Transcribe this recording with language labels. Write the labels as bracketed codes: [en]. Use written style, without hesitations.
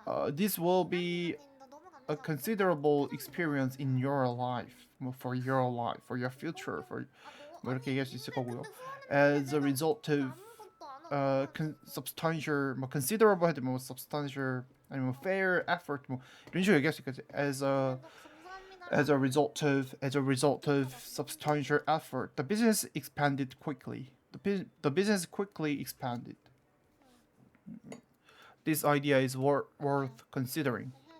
[en] This will be a considerable experience in your life, for your life, for your future, for [ko] 뭐 이렇게 얘기할 수 있을 거고요. [en] As a result of substantial, [ko] 뭐 considerable 해도 뭐 substantial 아니면 fair effort 뭐 이런 식으로 얘기할 수 있겠지. [en] As a result of substantial effort, the business expanded quickly. The business quickly expanded. This idea is worth considering.